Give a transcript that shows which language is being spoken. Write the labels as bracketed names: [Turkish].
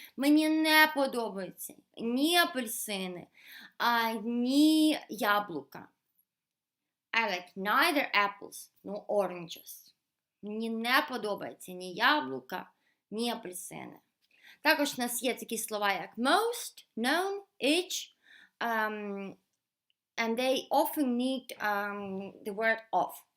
[Ukrainian] Мені не подобаються ні апельсини, ні яблука. [English] I like neither apples nor oranges. [Ukrainian] Мені не подобається ні яблука, ні апельсини. Також у нас є такі слова, як most, known, each, [English] and they often need the word of.